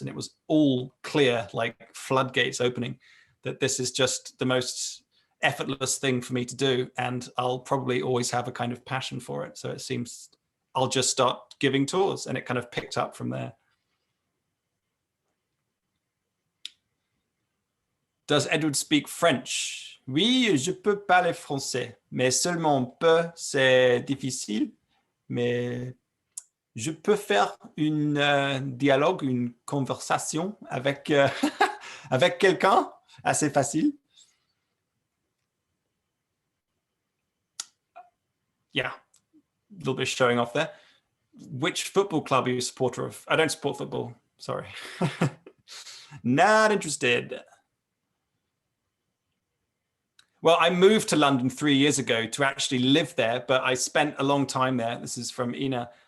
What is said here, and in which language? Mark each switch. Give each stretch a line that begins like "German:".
English: And it was all clear, like floodgates opening, that this is just the most effortless thing for me to do. And I'll probably always have a kind of passion for it. So it seems I'll just start giving tours, and it kind of picked up from there. Does Edward speak French?
French: Oui, je peux parler français, mais seulement peu, c'est difficile. Mais je peux faire un dialogue, une conversation avec, avec quelqu'un, assez facile.
English: Yeah, a little bit of showing off there. Which football club are you a supporter of? I don't support football, sorry. Not interested. Well, I moved to London 3 years ago to actually live there, but I spent a long time there. This is from Ina.